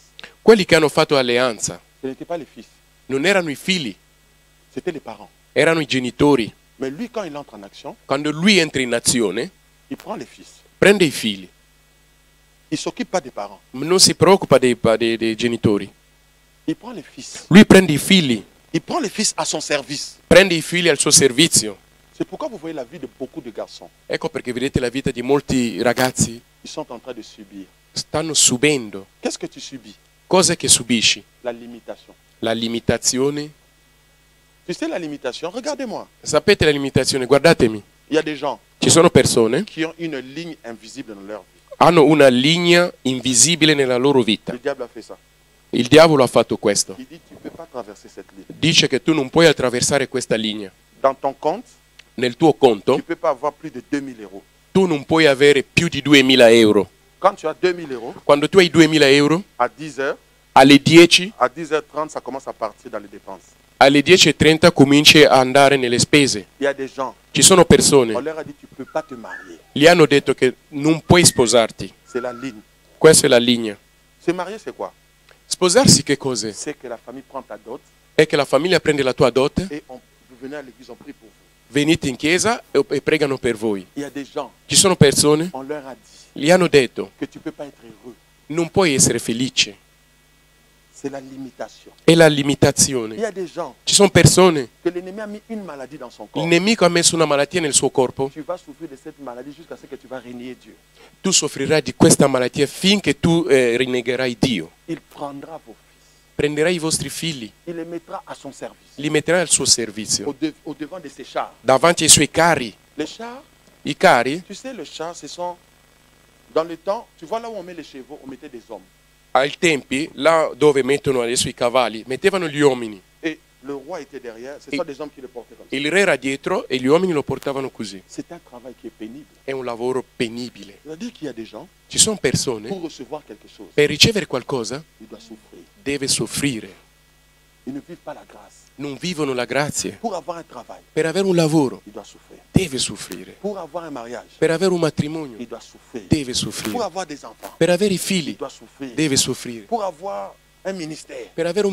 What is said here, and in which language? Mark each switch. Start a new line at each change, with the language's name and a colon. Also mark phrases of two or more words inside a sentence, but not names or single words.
Italian: Quelli che hanno fatto alleanza
French: ce n'étaient pas les fils,
Italian: non erano i figli,
French: c'était les parents.
Italian: erano i genitori.
French: Mais lui, quand il entre en action,
Italian: Quando lui entra in azione,
French: il prend les fils.
Italian: prende i figli,
French: Il ne s'occupe pas des parents.
Italian: non si preoccupa dei genitori.
French: Il prend les fils.
Italian: Lui prende i figli,
French: Il prend les fils à son service.
Italian: prende i figli al suo servizio.
French: C'est pourquoi vous voyez la vie de beaucoup de garçons.
Italian: Ecco perché vedete la vita di molti ragazzi
French: Ils sont en train de subir.
Italian: stanno subendo.
French: Qu'est-ce que tu subis?
Italian: Cos'è che subisci?
French: La limitation.
Italian: La limitazione.
French: Tu sais la limitation? Regardez-moi.
Italian: Sapete la limitazione? Guardatemi.
French: Il y a des gens
Italian: Ci sono persone
French: qui ont une ligne invisible dans leur vie.
Italian: hanno una linea invisibile nella loro vita.
French: Le diable a fait ça.
Italian: Il diavolo ha fatto questo.
French: Il dit, tu ne peux pas traverser cette ligne.
Italian: Dice che tu non puoi attraversare questa linea.
French: Dans ton compte,
Italian: Nel tuo
French: tu
Italian: conto
French: ne peux pas avoir plus de 2000 euros.
Italian: tu non puoi avere più di 2000 euro.
French: Quand tu as 2000 euros,
Italian: Quando tu hai 2000 euro,
French: à 10 heures,
Italian: alle 10,
French: à 10h30, ça commence à partir dans les dépenses.
Italian: alle 10:30 cominci a andare nelle spese.
French: Il y a des gens,
Italian: Ci sono
French: on
Italian: persone,
French: leur a dit, tu ne peux pas te marier.
Italian: gli hanno detto che non puoi sposarti.
French: C'est la ligne.
Italian: Questa è la linea.
French: Se marier, c'est quoi?
Italian: Sposarsi che cos'è?
French: C'est que la famille prend ta dot
Italian: È che la famiglia prende la tua dote,
French: et vous venez à l'église, on prie pour vous.
Italian: venite in chiesa e pregano per voi.
French: Il y a des gens,
Italian: Ci sono persone,
French: on leur a dit
Italian: gli hanno detto,
French: que tu ne peux pas être heureux.
Italian: non puoi essere felice.
French: C'est la limitation.
Italian: È la
French: Il y
Italian: limitazione.
French: a des gens
Italian: Ci sono persone,
French: que l'ennemi a mis une maladie dans son
Italian: il
French: corps.
Italian: nemico ha messo una malattia nel suo corpo,
French: Tu vas souffrir de cette maladie jusqu'à ce que tu vas régner Dieu.
Italian: tu soffrirai di questa malattia finché tu rinnegherai Dio.
French: Il prendra vos fils.
Italian: Prenderai i vostri figli,
French: Il les mettra à son service.
Italian: li metterai al suo servizio,
French: Au devant de ses chars.
Italian: davanti ai suoi cari.
French: Les chars,
Italian: I cari,
French: tu sais, les chars, ce sont... Dans le temps, tu vois là où on met les chevaux, on mettait des hommes.
Italian: ai tempi, là dove mettono adesso i cavalli, mettevano gli uomini.
French: Et le roi était derrière, ce sont des hommes qui le portaient comme ça.
Italian: Il re era dietro e gli uomini lo portavano così.
French: C'est un travail qui est pénible.
Italian: È un lavoro penibile.
French: C'est-à-dire qu'il y a des gens,
Italian: Ci sono persone,
French: pour recevoir quelque chose,
Italian: per ricevere qualcosa,
French: ils doivent souffrir.
Italian: deve soffrire.
French: Ils ne vivent pas la grâce.
Italian: Non vivono la grazia.
French: Pour avoir un travail,
Italian: Per avere un lavoro,
French: il doit souffrir.
Italian: deve soffrire.
French: Pour avoir un mariage,
Italian: Per avere un matrimonio,
French: il doit souffrir.
Italian: deve
French: Pour
Italian: soffrire.
French: avoir des enfants,
Italian: Per avere i
French: il
Italian: figli,
French: doit souffrir.
Italian: deve soffrire.
French: Pour avoir un ministère,
Italian: Per avere un